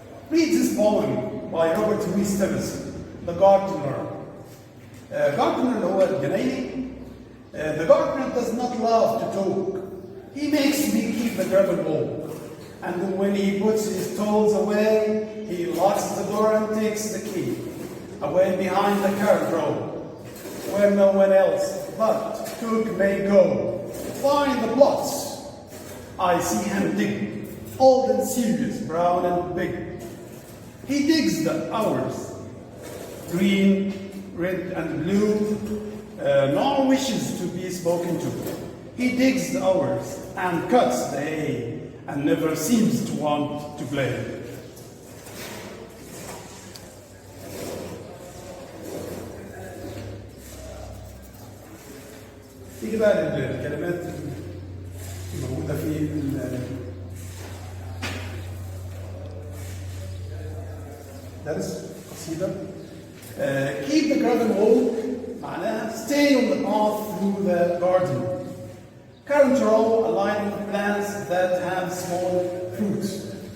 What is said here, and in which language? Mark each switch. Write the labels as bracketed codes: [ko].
[en] Read this poem by Robert Louis Stevenson, The Gardener. [ar] Gardener هو الجنايني. [en] The gardener does not love to talk. He makes me keep the gravel walk. And when he puts his tools away, he locks the door and takes the key away behind the carrot row, where no one else but cook may go. Find the plots. I see him dig, old and serious, brown and big. He digs the hours, green, red, and blue, nor wishes to be spoken to. He digs the hours and cuts the hay, and never seems to want to play. [ar] تيجي بقى الكلمات الموجودة في درس قصيدة. [en] Keep the gravel walk [ar] معناها [en] stay on the path through the garden. Current row a line of plants that have small fruits.